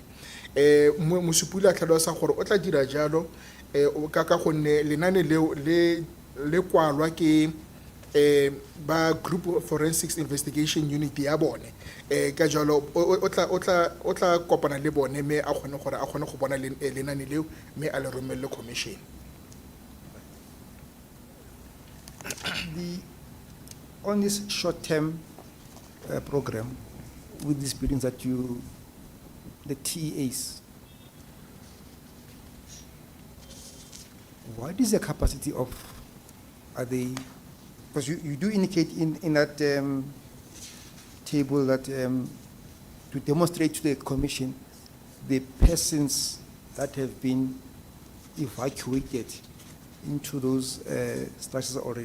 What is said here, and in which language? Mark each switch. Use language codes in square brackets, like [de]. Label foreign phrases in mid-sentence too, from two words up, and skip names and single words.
[tn] Mosupi a tlhalosa gore o tla dira jalo ka gonne lenane leo le kwalwa ke ba [en] group forensics investigation unit [tn] ya bone ka jalo o tla kopana le bone mme a kgone go bona lenane leo mme a le romelle commission. [en] On this short-term program with these buildings that the TEAs, what is the capacity of, are they, because you do indicate in that table that to demonstrate to the commission the persons that have been evacuated into those structures already.